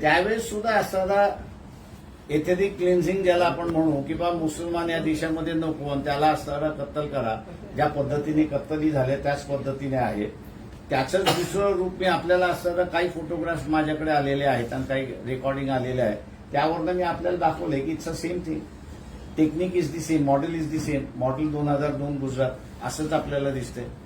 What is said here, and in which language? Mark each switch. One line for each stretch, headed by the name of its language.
Marathi: त्यावेळेस सुद्धा असताना एथेनिक क्लिन्झिंग ज्याला आपण म्हणू किंवा मुसलमान या देशामध्ये नको आणि त्याला असताना कत्तल करा, ज्या पद्धतीने कत्तली झाल्या त्याच पद्धतीने आहे. त्याचंच दुसरं रूप मी आपल्याला असताना काही फोटोग्राफ्स माझ्याकडे आलेले आहेत आणि काही रेकॉर्डिंग आलेले आहे, त्यावरनं मी आपल्याला दाखवलंय की
English: It's a same thing. Technique is the same, model is the same.
Marathi: Model 2002 Gujarat असंच आपल्याला दिसतंय.